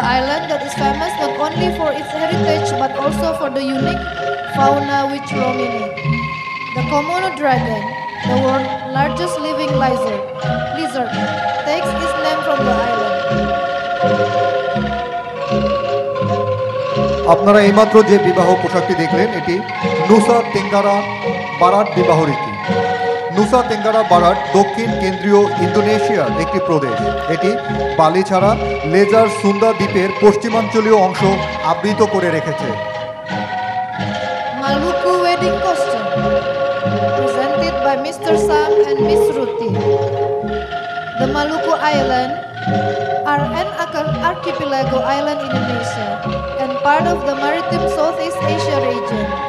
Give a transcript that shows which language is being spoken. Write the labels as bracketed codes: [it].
[en] the island that is famous not only for its heritage but also for the unique fauna which roam in it. The Komodo dragon, the world's largest living lizard, takes its name from the island. [bn] আপনারা এইমাত্র যে বিবাহ পোশাকটি দেখলেন এটি নুসা তেঙ্গারা বারাট বিবাহ রীতি। নুসা তেঙ্গারা বারাট দক্ষিণ কেন্দ্রীয় ইন্দোনেশিয়ার একটি প্রদেশ। এটি বালি ছাড়া লেজার সুন্দা দ্বীপের পশ্চিমাঞ্চলীয় অংশ আবৃত করে রেখেছে। [en] Maluku wedding costume, presented by Mr. Sam and Miss Ruti. The Maluku Island are an archipelago island in Indonesia and part of the maritime Southeast Asia region.